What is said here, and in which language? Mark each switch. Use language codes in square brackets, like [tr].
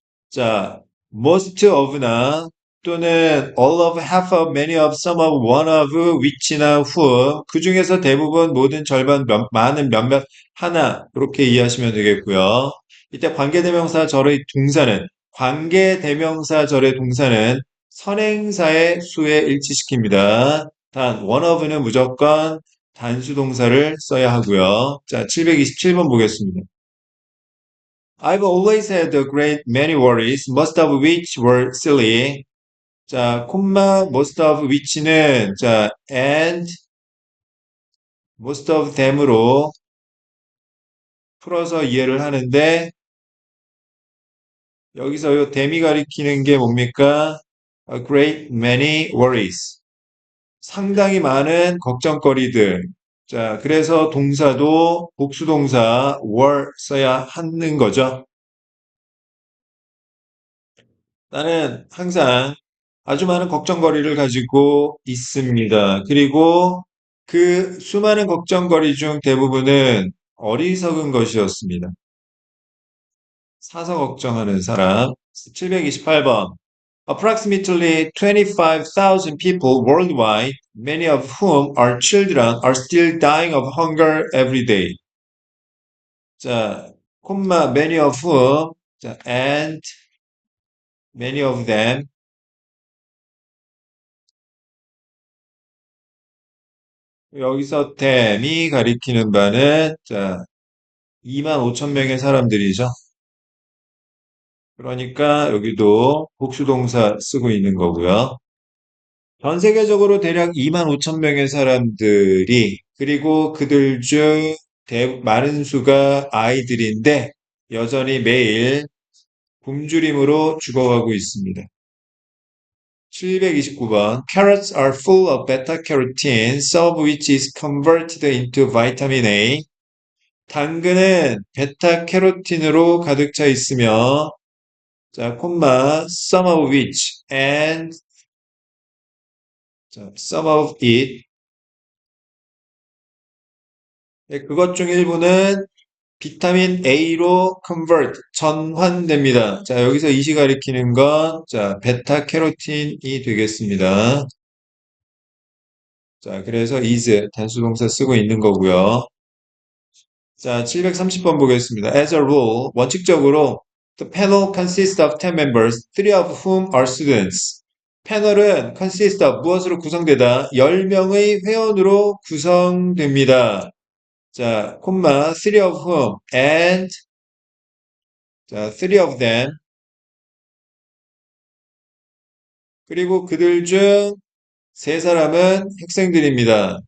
[ko] 자, most of나 또는 all of, half of, many of, some of, one of, which나 who 그 중에서 대부분 모든 절반 많은 몇몇 하나 이렇게 이해하시면 되겠고요. 이때 관계대명사절의 동사는 관계대명사절의 동사는 선행사의 수에 일치시킵니다. 단 one of는 무조건 단수 동사를 써야 하고요. 자, 727번 보겠습니다. [en] I've always had a great many worries, most of which were silly. [ko] 자, 콤마 most of which는 자, [en] and most of them [ko] 으로 풀어서 이해를 하는데 여기서 요 them이 가리키는 게 뭡니까? [en] A great many worries. [ko] 상당히 많은 걱정거리들. 자, 그래서 동사도 복수동사 were 써야 하는 거죠. 나는 항상 아주 많은 걱정거리를 가지고 있습니다. 그리고 그 수많은 걱정거리 중 대부분은 어리석은 것이었습니다. 사서 걱정하는 사람. 728번. [en] Approximately 25,000 people worldwide, many of whom are children, are still dying of hunger every day. 자, 콤마 many of whom, 자, and many of them [ko] 여기서 댐이 가리키는 바는, 자, 2만 5천 명의 사람들이죠. 그러니까 여기도 복수동사 쓰고 있는 거고요. 전 세계적으로 대략 2만 5천 명의 사람들이, 그리고 그들 중 많은 수가 아이들인데, 여전히 매일 굶주림으로 죽어가고 있습니다. 729번. [en] Carrots are full of beta-carotene, some of which is converted into vitamin A. [ko] 당근은 베타캐로틴으로 가득 차 있으며, 자, 콤마, [en] some of which, [ko] and, 자, some of it. 네, 그것 중 일부는 비타민 A로 convert, 전환됩니다. 자, 여기서 이시 가리키는 건, 자, 베타캐로틴이 되겠습니다. 자, 그래서 is, 단수동사 쓰고 있는 거고요. 자, 730번 보겠습니다. [en] As a rule, 원칙적으로, the panel consists of 10 members, 3 of whom are students. [ko] 패널은 consist of 무엇으로 구성되다? 10명의 회원으로 구성됩니다. 자, 콤마, [en] 3 of whom, [ko] and, 자, [en] 3 of them, [ko] 그리고 그들 중 세 사람은 학생들입니다.